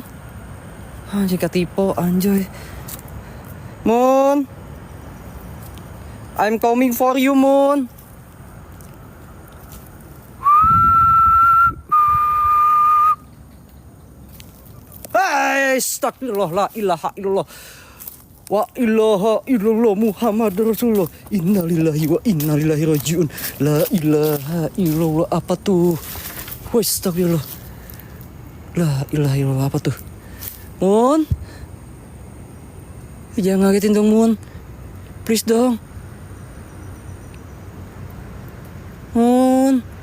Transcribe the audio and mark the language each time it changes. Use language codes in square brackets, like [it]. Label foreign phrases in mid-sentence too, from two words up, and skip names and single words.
[su] Anjir, ketipu anjoy. Mun. [en] I'm coming for you, [su] Mun. [ar] أستغفر الله، لا إله إلا الله. وإله إلا الله محمد رسول الله. إنا لله وإنا لله راجعون. لا إله إلا الله. [id] Apa tuh? [ar] أستغفر الله. لا إله إلا الله. [id] Apa tuh? Mun, jangan ngagetin dong, Mun. Please dong. Mun.